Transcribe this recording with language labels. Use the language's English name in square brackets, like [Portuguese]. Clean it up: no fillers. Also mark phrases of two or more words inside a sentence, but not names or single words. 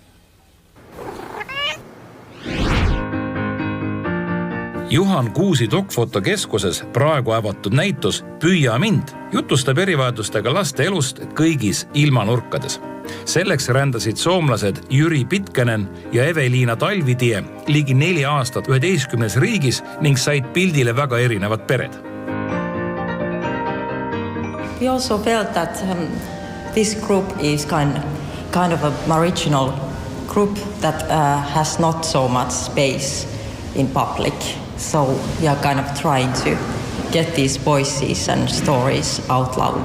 [Estonian] Juhan Kuusi Dokfotokeskuses praegu avatud näitus Püüa mind jutustab erivajadustega laste elust kõigis ilmanurkades. Selleks rändasid soomlased Jüri Pitkänen ja Eveliina Talvitie ligi 4 aastat 11 riigis ning said pildile väga erinevad pered. [English] We also felt that this group is kind of a marginal group that has not so much space in public. So we are kind of trying to get these voices and stories out loud.